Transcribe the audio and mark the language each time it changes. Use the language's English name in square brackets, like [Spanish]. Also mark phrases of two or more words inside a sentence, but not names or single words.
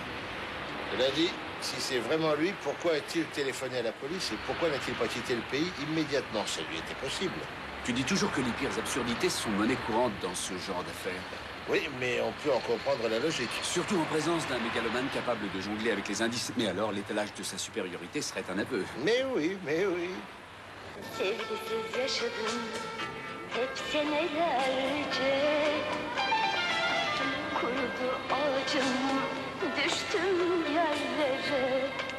[French] Cela dit, si c'est vraiment lui, pourquoi a-t-il téléphoné à la police et pourquoi n'a-t-il pas quitté le pays immédiatement? Ça lui était possible. Tu dis toujours que les pires absurdités sont monnaie courante dans ce genre d'affaires. Oui, mais on peut en comprendre la logique. Surtout en présence d'un mégalomane capable de jongler avec les indices. Mais alors, l'étalage de sa supériorité serait un aveu. Mais oui, mais oui. [Turkish] Sevgisiz yaşadım hep senelerce. Kurudu ağacım, düştüm yerlere.